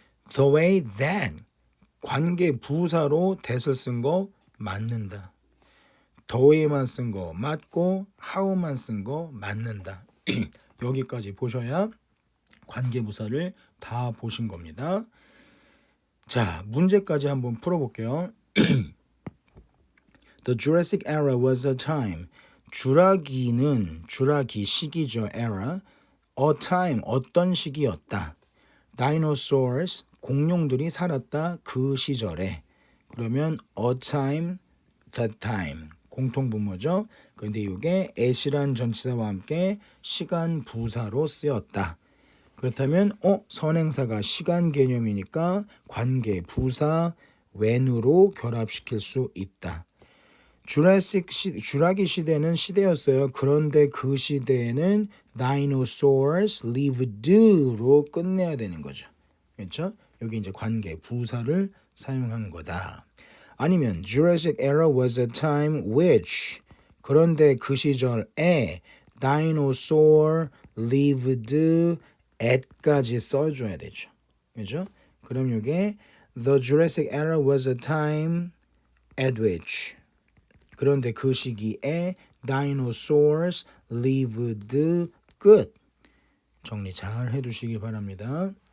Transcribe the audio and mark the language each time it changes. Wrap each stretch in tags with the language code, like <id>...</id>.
<en>The way that</en> <ko>관계 부사로 that을 쓴 거 맞는다. the way만 쓴 거 맞고 how만 쓴 거 맞는다. 여기까지 보셔야 관계부사를 다 보신 겁니다. 자, 문제까지 한번 풀어볼게요.</ko> <en>The Jurassic era was a time.</en> <ko>주라기 시기죠. era. A time, 어떤 시기였다. Dinosaurs, 공룡들이 살았다. 그 시절에.</ko> <en>그러면 a time, that time.</en> <ko>공통분모죠. 그런데 이게 at이란 전치사와 함께 시간 부사로 쓰였다. 그렇다면 선행사가 시간 개념이니까 관계 부사 when으로 결합시킬 수 있다. 주라기 시대는 시대였어요. 그런데 그 시대에는</ko> <en>dinosaurs lived</en> <ko>로 끝내야 되는 거죠. 그렇죠? 여기 이제 관계 부사를 사용한 거다.</ko> <en>아니면 Jurassic era was a time which</en> <ko>그런데 그 시절에</ko> <en>dinosaur lived</en> <ko>at까지 써줘야 되죠. 그죠?</ko> <en>그럼 이게 The Jurassic era was a time at which</en> <ko>그런데 그 시기에</ko> <en>dinosaurs lived good.</en> <ko>정리 잘 해두시기 바랍니다.</ko>